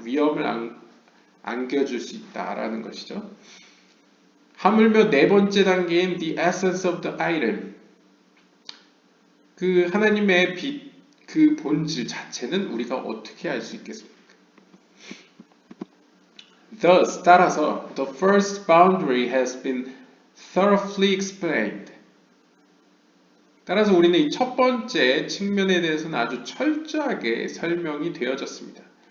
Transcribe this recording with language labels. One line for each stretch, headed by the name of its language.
Korean: 위험을 안겨줄 수 있다라는 것이죠. 하물며 네 번째 단계인
English: the essence of the item.
Korean: 그 하나님의 빛, 그 본질 자체는 우리가 어떻게 알 수 있겠습니까?
English: Thus,
Korean: 따라서
English: the first boundary has been thoroughly explained.
Korean: 따라서 우리는 이 첫 번째 측면에 대해서는 아주 철저하게 설명이 되어졌습니다.